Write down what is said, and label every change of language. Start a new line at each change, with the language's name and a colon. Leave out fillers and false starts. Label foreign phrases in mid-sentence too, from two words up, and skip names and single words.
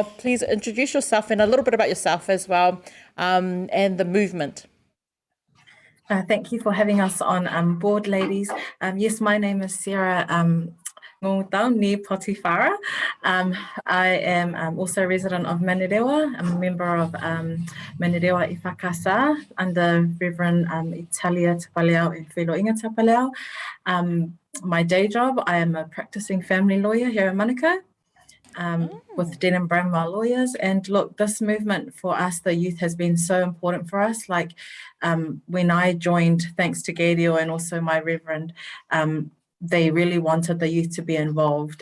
English: Please introduce yourself and a little bit about yourself as well, and the movement. Thank you for having us on board, ladies. Yes, my name is Sera Ngungutau, near Potifara. I am also a resident of Manurewa. I'm a member of Manurewa i Whakasa under Reverend Italia Tapaleau and Whelo Inga Tapaleau. My day job, I am a practicing family lawyer here in Manukau. with Dean and Bramwell lawyers. And look, this movement for us, the youth, has been so important for us. Like when I joined, thanks to Gadiel and also my reverend, they really wanted the youth to be involved.